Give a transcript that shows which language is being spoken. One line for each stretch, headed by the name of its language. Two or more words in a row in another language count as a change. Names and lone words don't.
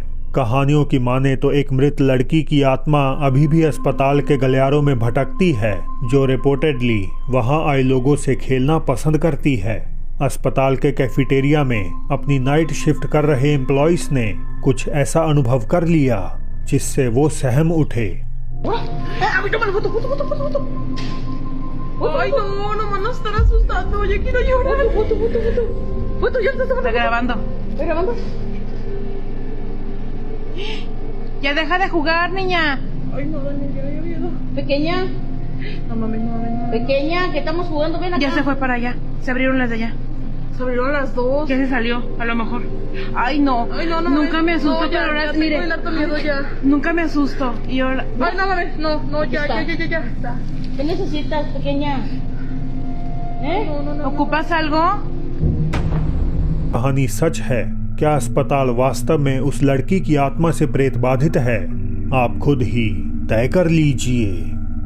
Hindi: कहानियों की माने तो एक मृत लड़की की आत्मा अभी भी अस्पताल के गलियारों में भटकती है, जो रिपोर्टेडली वहां आए लोगों से खेलना पसंद करती है। अस्पताल के कैफेटेरिया में अपनी
English: night shift
Hindi: कर रहे एम्प्लॉइज ने कुछ ऐसा अनुभव कर लिया जिससे वो सहम उठे।
Spanish: Ay, no, nomás nos están asustando. Yo quiero llorar. Foto, ya estás grabando. ¿Estoy grabando? Ya deja de jugar, niña. Ay, no, Daniel, ya miedo. Pequeña, No mames, no mames, no. pequeña, que estamos jugando, ven acá. Ya se fue para allá. Se abrieron las de allá. Se abrieron las dos. Ya se salió, a lo mejor. Ay, no. Ay, no, no Nunca me asusto, no, ya, pero ahora ya mire. tengo el harto miedo ya. Nunca me asusto. Y ahora. Ay, no mames, no, ya. ¿Qué necesitas, pequeña? No. ¿Ocupas algo?
Hindi: कहानी सच है? क्या अस्पताल वास्तव में उस लड़की की आत्मा से प्रेत बाधित है? आप खुद ही तय कर लीजिए।